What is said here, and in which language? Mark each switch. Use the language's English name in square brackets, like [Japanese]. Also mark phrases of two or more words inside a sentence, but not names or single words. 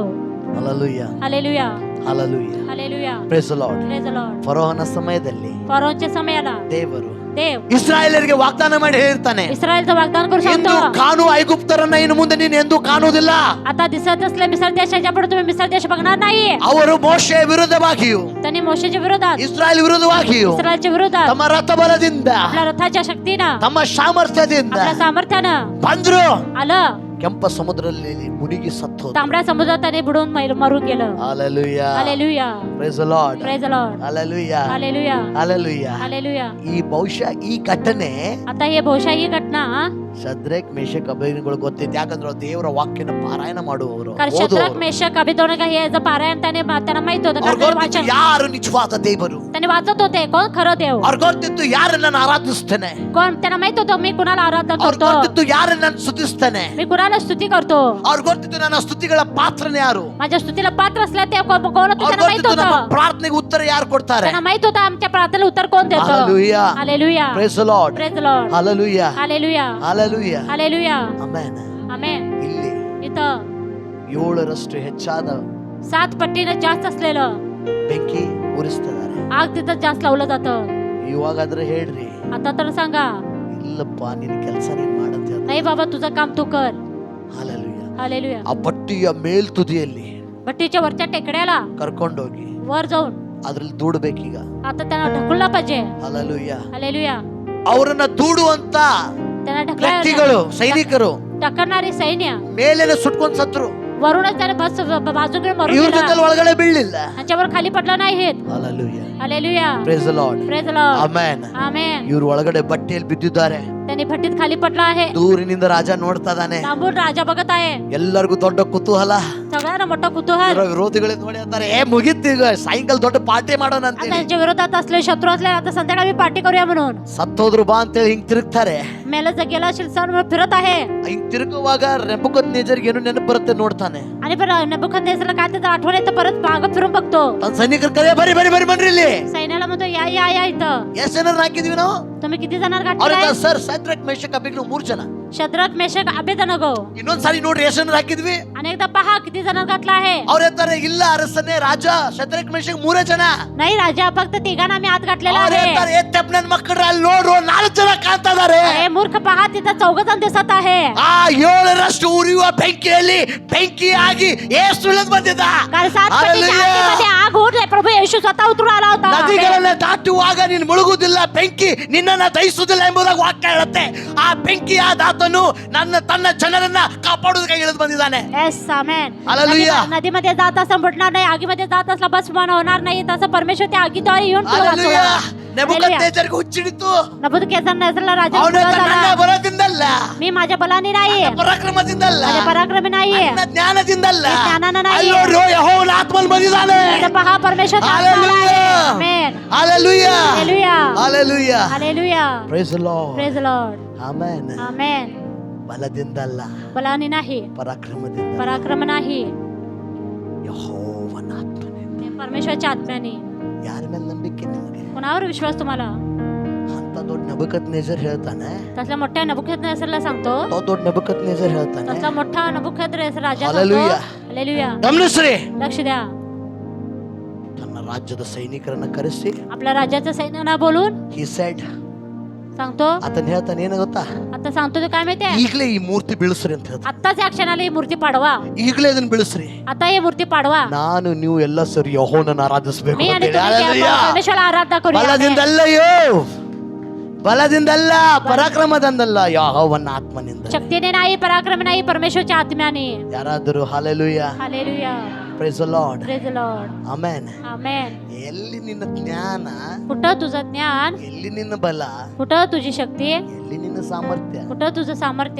[Kannada] ಹಾಲೆಲೂಯ. [Marathi] हालेलुया. [Kannada] ಹಾಲೆಲೂಯ. [Marathi] हालेलुया. [English] Praise the Lord. Praise the Lord. [Kannada] ಫರೋಹನ ಸಮಯದಲ್ಲಿ [Marathi] फरोहच्या समयाला [Kannada] ದೇವರು [Marathi] देव [Kannada] ಇಸ್ರಾಯೇಲರಿಗೆ ವಾಗ್ದಾನ ಮಾಡಿ ಹೇಳಿರ್ತಾನೆ, [Marathi] इस्रायलचं वाग्दान करू [Kannada] ಎಂದು [Marathi] शकतो. [Kannada] ಕಾಣುವ ಐಗುಪ್ತರನ್ನ ಇನ್ನು ಮುಂದೆ ನೀನು ಎಂದು ಕಾಣುವುದಿಲ್ಲ. [Marathi] आता दिसत असले मिसर देशाच्या पुढे तुम्ही मिसर देश बघणार नाही. [Kannada] ಅವರು ಮೋಶೆಯ ವಿರುದ್ಧವಾಗಿಯೂ [Marathi] त्यांनी मोशेच्या विरोधात, [Kannada] ಇಸ್ರಾಯೇಲ್ ವಿರುದ್ಧವಾಗಿಯೂ [Marathi] इस्रायलच्या विरोधात [Kannada] ತಮ್ಮ ರಥ ಬಲದಿಂದ, [Marathi] आपल्या रथाच्या शक्तीनं, [Kannada] ತಮ್ಮ ಸಾಮರ್ಥ್ಯದಿಂದ [Marathi] आपल्या सामर्थ्यानं [Kannada] ಬಂದ್ರು. [Marathi] आलं. [Kannada] ಕೆಂಪ ಸಮುದ್ರದಲ್ಲಿ ಮುಳುಗಿ ಸತ್ತು ಹೋದ್ರು. [Marathi] तांबड्या समुद्रात त्याने बुडून मरून गेलं. [Kannada] ಹಾಲೆಲೂಯ. [Marathi] हालेलुया. [English] Praise the Lord. Praise the Lord. [Kannada] ಹಾಲೆಲೂಯ. [Marathi] हालेलुया. [Kannada] ಹಾಲೆಲೂಯ. [Marathi] हालेलुया. [Kannada] ಈ ಬಹುಶಃ ಈ ಘಟನೆ [Marathi] आता हे ಬಹುಶಃ ही घटना, [Kannada] ಶದ್ರಕ್ ಮೇಷಕ್ ಅಬೇದ್ನೆಗೋಗಳು ಗೊತ್ತಿತ್ತು. ಯಾಕಂದ್ರೆ ಅವ್ರು ದೇವರ ವಾಕ್ಯನ ಪಾರಾಯಣ ಮಾಡುವವರು, [Marathi] कारण शद्रक मेशक अबिदोनग हे याचं पारायण त्यांना माहित होतं, कारण [Kannada] ಅವ್ರಿಗೆ [Marathi] ते [Kannada] ಗೊತ್ತಿತ್ತು [Marathi] वाचन [Kannada] ಯಾರು निಜವಾದ ದೇವರು. [Marathi] त्यांनी वाचत होते कोण खरं देव. [Kannada] ಅವ್ರಿಗೆ ಗೊತ್ತಿತ್ತು ಯಾರನ್ನ ನಾನು ಆರಾಧಿಸ್ತೇನೆ. [Marathi] कोण त्यांना माहित होतं मी कुणाला आराधना [Kannada] ಅವ್ರಿಗೆ [Marathi] करतो, [Kannada] ಗೊತ್ತಿತ್ತು ಯಾರನ್ನ ನಾನು ಸ್ತುತಿಸ್ತೇನೆ. [Marathi] मी कुणाला स्तुती करतो. [Kannada] ಅವ್ರಿಗೆ ಗೊತ್ತಿತ್ತು ನನ್ನ ಸ್ತುತಿಗಳ ಪಾತ್ರನೇ ಯಾರು. [Marathi] माझ्या स्तुतीला पात्र असल्या ते कोण होतं [Kannada] ಅವ್ರಿಗೆ [Marathi] त्यांना माहित [Kannada] ಗೊತ್ತಿತ್ತು ನಮ್ಮ [Marathi] होतं. [Kannada] ಪ್ರಾರ್ಥನೆಗೆ ಉತ್ತರ ಯಾರು ಕೊಡ್ತಾರೆ. [Marathi] त्यांना माहित होतं आमच्या प्रार्थनेला उत्तर कोण देतं. [English] Hallelujah. [Marathi] हालेलुया. [English] Praise the Lord. Praise the Lord. Hallelujah. [Marathi] हालेलुया. [English] Hallelujah. [Marathi] हालेलुया. [English] Amen. [Marathi] आमेन. [Kannada] ಇಲ್ಲಿ [Marathi] इथं [Kannada] 7ರಷ್ಟು ಹೆಚ್ಚಾದ [Marathi] 7 पटीनं जास्त असलेलं [Kannada] ಬೆಂಕಿ ಉರಿಸ್ತಿದ್ದಾರೆ. [Marathi] आग तिथं जास्त लावलं जातं. [Kannada] ಇವಾಗಾದ್ರೆ ಹೇಳ್ರಿ, [Marathi] आता तर सांगा, [Kannada] ಇಲ್ಲಪ್ಪ ನಿನ್ನ ಕೆಲಸ ನೀನ್ ಮಾಡಂತ ಹೇಳ್ತಾರೆ. [Marathi] नाही बाबा तुझं काम तू कर. [English] Hallelujah. [Marathi] हालेलुया. [Kannada] ಆ ಬಟ್ಟಿಯ ಮೇಲ್ತುದಿಯಲ್ಲಿ [Marathi] भट्टीच्या वरच्या टेकड्याला [Kannada] ಕರ್ಕೊಂಡೋಗಿ [Marathi] वर जाऊन [Kannada] ಅದ್ರಲ್ಲಿ ದೂಡಬೇಕೀಗ. [Marathi] आता त्यांना ढकलला पाहिजे. [English] Hallelujah. [Marathi] हालेलुया. [Kannada] ಅವರನ್ನ ದೂಡುವಂತ [Marathi] त्यांना ढकलायला [Kannada] ವ್ಯಕ್ತಿಗಳು ಸೈನಿಕರು [Marathi] ढकलणारे सैन्य [Kannada] ಮೇಲೇನೆ ಸುಟ್ಕೊಂಡ್ ಸತ್ರು. [Marathi] वरूनच त्याने बस बाजूकडे मरून [Kannada] ಇವ್ರ [Marathi] गेला. [Kannada] ಜೊತೆ ಒಳಗಡೆ ಬೀಳಲಿಲ್ಲ. [Marathi] त्यांच्यावर खाली पडला नाहीत. [English] Hallelujah. हालेलुया. Praise the Lord. Praise the Lord. Amen. Amen. [Kannada] ಇವ್ರು ಒಳಗಡೆ ಬಟ್ಟೆಯಲ್ಲಿ ಬಿದ್ದಿದ್ದಾರೆ. [Marathi] त्यांनी भट्टीत खाली पडला आहे. [Kannada] ದೂರಿನಿಂದ ರಾಜ ನೋಡ್ತಾ ಇದ್ದಾನೆ. [Marathi] लांबून राजा बघत आहे. [Kannada] ಎಲ್ಲರಿಗೂ ದೊಡ್ಡ ಕುತೂಹಲ. [Marathi] सगळ्यांना मोठा कुतूहल. [Kannada] ಇವರ ವಿರೋಧಿಗಳೇ ನೋಡಿ ಅಂತಾರೆ, ಮುಗಿತು ಈಗ ಸಾಯಂಕಾಲ ದೊಡ್ಡ ಪಾರ್ಟಿ ಮಾಡೋಣ ಅಂತೇಳಿ. [Marathi] त्यांच्या विरोधात असले शत्रू असले आता संध्याकाळी पार्टी करूया म्हणून. [Kannada] ಸತ್ತೋದ್ರು ಬಾ ಅಂತೇಳಿ ಹಿಂಗ್ ತಿರುಗ್ತಾರೆ. [Marathi] मेला गेला असेल सण फिरत आहे. [Kannada] ಹಿಂಗ್ ತಿರುಗುವಾಗ ನೆಬೂಕದ್ನೆಚ್ಚರಗೆ ಏನು ನೆನಪು ಬರುತ್ತೆ ನೋಡ್ತಾನೆ. [Marathi] आणि नेबुकद्नेसरला काय त्याचं आठवण येतं, परत मागं फिरून बघतो. [Kannada] ತನ್ನ ಸೈನಿಕರ ಕರೆ ಬರಿ ಬರಿ ಬರಿ ಬನ್ರಿ ಇಲ್ಲಿ. [Marathi] सैन्याला म्हणतो या या या इथं. [Kannada] ಎಷ್ಟು ಜನ ಹಾಕಿದೀವಿ ನಾವು? [Marathi] तुम्ही किती जणांना [Kannada] ಅವ್ರ [Marathi] गाठलाय? [Kannada] ಸರ್ ಸದ್ರಕ್ ಮೇಷಕ್ ಅಬೇಗ್ನು 3 ಜನ. [Marathi] शद्रक मेषक अबेदनगो. [Kannada] ಇನ್ನೊಂದ್ಸಾರಿ ನೋಡ್ರಿ ಎಷ್ಟು ಜನ ಹಾಕಿದ್ವಿ? [Marathi] अनेकदा पहा किती जणांना घातला आहे. [Kannada] ಅವ್ರ ಹೇಳ್ತಾರೆ ಇಲ್ಲ ಅರಸನೇ ರಾಜ ಸದ್ರಕ್ ಮೇಷಕ್ 3 ಜನ. [Marathi] नाही राजा फक्त तिघांना आम्ही आत घातलेला [Kannada] ಅವ್ರ [Marathi] आहे. [Kannada] ಹೇಳ್ತಾರೆ ಎತ್ತಪ್ಪ ನನ್ನ ಮಕ್ಕಳು ಅಲ್ಲಿ ನೋಡ್ರು 4 ಜನ ಕಾಣ್ತಾ ಇದಾರೆ. [Marathi] हे मूर्ख पहा तिथं 4 जण दिसत आहे. [Kannada] ಆ 7ರಷ್ಟು ಉರಿಯುವ ಬೆಂಕಿಯಲ್ಲಿ ಬೆಂಕಿಯಾಗಿ ಯೇಸು ಇಳಿದು ಬಂದಿದ್ದ. [Marathi] कारण 7 पटीच्या आगीमध्ये आग उडले. प्रभू येशू स्वतः उतरून आला होता. [Kannada] ನದಿಗಳನ್ನ ದಾಟುವಾಗ ನೀನು ಮುಳುಗುವುದಿಲ್ಲ, ಬೆಂಕಿ ನಿನ್ನನ್ನ ದಹಿಸುವುದಿಲ್ಲ ಎಂಬುದಾಗಿ ವಾಕ್ಯ ಹೇಳುತ್ತೆ. ಆ ಬೆಂಕಿಯಾದ ಆತನು ತನ್ನ ಜನರನ್ನ ಕಾಪಾಡುವುದಕ್ಕೆ ಇಳಿದು ಬಂದಿದ್ದಾನೆ. [English] Yes, amen. Hallelujah. [Marathi] नदीमध्ये जात असता बुडणार नाही, आगीमध्ये जात असला भस्मन होणार नाही. तसं परमेश्वर त्या आगीद्वारे येऊन तुला [English] Hallelujah. [Marathi] वाचवलं. [Kannada] ನೆಬೂಕದ್ನೆಚ್ಚರಗೆ ಹುಚ್ಚಿಡಿತು. [Marathi] नबूकद्नेसरला राजा [Kannada] ಅವನ [Marathi] उतरला [Kannada] ನನ್ನ [Marathi] झाला. [Kannada] ಬಲದಿಂದಲ್ಲ, [Marathi] मी माझ्या बलाने नाही, [Kannada] ಪರಾಕ್ರಮದಿಂದಲ್ಲ, [Marathi] माझ्या पराक्रमी नाही, [Kannada] ನನ್ನ ಜ್ಞಾನದಿಂದಲ್ಲ. [Marathi] मी ज्ञानानं नाही. [Kannada] ಅಲ್ಲಿ ನೋಡ್ರಿ ಯೆಹೋವನ ಆತ್ಮನು ಬಂದಿದ್ದಾನೆ. [Marathi] इथं पहा परमेश्वर [English] Hallelujah. [Marathi] आमेन. [English] Hallelujah. Hallelujah. Hallelujah. Hallelujah. Praise the Lord. Praise the Lord. Amen. Amen. [Kannada] ಬಲದಿಂದಲ್ಲ, [Marathi] बलाने नाही, [Kannada] ಪರಾಕ್ರಮದಿಂದ, [Marathi] पराक्रम नाही, [Kannada] ಯೆಹೋವನ ಆತ್ಮನಿಂದ. [Marathi] ते परमेश्वरच्या आत्म्याने. [Kannada] ಯಾರ ಮೇಲೆ ನಂಬಿಕೆ ನಿಮಗೆ? [Marathi] कोणावर विश्वास तुम्हाला? [Kannada] ಅಂತ ದೊಡ್ಡ ನೆಬೂಕದ್ನೆಚ್ಚರ್ ಹೇಳ್ತಾನೆ. [Marathi] तसल्या मोठ्या नबूकद्नेसरला सांगतो, [Kannada] ದೊಡ್ಡ ನೆಬೂಕದ್ನೆಚ್ಚರ್ ಹೇಳ್ತಾನೆ. [Marathi] तसला मोठा नबूकद्नेसर राजा सांगतो. [English] Hallelujah. [Marathi] हालेलुया. [Kannada] ಗಮನಿಸ್ರಿ, [Marathi] लक्ष द्या. [Kannada] ತನ್ನ ರಾಜ್ಯದ ಸೈನಿಕರನ್ನ ಕರೆಸಿ [Marathi] आपल्या राज्याचं सैन्याला बोलून [English] he said, [Marathi] सांगतो, [Kannada] ಆತನ ಹೇಳ್ತಾನೆ ಏನು ಗೊತ್ತಾ? [Marathi] आता सांगतो ते काय माहितीये, [Kannada] ಈಗಲೇ ಈ ಮೂರ್ತಿ ಬೀಳಿಸ್ರಿ ಅಂತ ಹೇಳ್ತಾನೆ. [Marathi] आत्ताच या क्षणाला ही मूर्ती पाडवा. [Kannada] ಈಗಲೇ ಇದನ್ನ ಬೀಳಿಸ್ರಿ. [Marathi] आता ही मूर्ती पाडवा. [Kannada] ನಾನು ನೀವು ಎಲ್ಲ ಸರಿ ಯೆಹೋವನನ್ನ ಆರಾಧಿಸಬೇಕು [Marathi] मी [Kannada] ಅಂತ [Marathi] आणि [Kannada] ಹೇಳಿ. [Marathi] तुम्ही त्या [English] Hallelujah. [Marathi] परमेश्वराला आराधना करूया. [Kannada] ಬಲದಿಂದಲ್ಲಯ್ಯೋ, ಬಲದಿಂದಲ್ಲ, ಪರಾಕ್ರಮದಿಂದಲ್ಲ, ಯೆಹೋವನ ಆತ್ಮನಿಂದ. [Marathi] शक्तीने नाही, पराक्रम नाही, परमेश्वरच्या आत्म्याने. [Kannada] ಯಾರಾದರೂ Hallelujah. [Marathi] हालेलुया. [English] Praise the Lord. Praise the Lord. Amen. Amen. [Kannada] ಎಲ್ಲಿ ನಿನ್ನ ಜ್ಞಾನ, [Marathi] कुठं तुझं ज्ञान, [Kannada] ಎಲ್ಲಿ ನಿನ್ನ ಬಲ, [Marathi] कुठं तुझी शक्ती, [Kannada] ಎಲ್ಲಿ ನಿನ್ನ ಸಾಮರ್ಥ್ಯ, [Marathi] कुठं तुझं सामर्थ्य,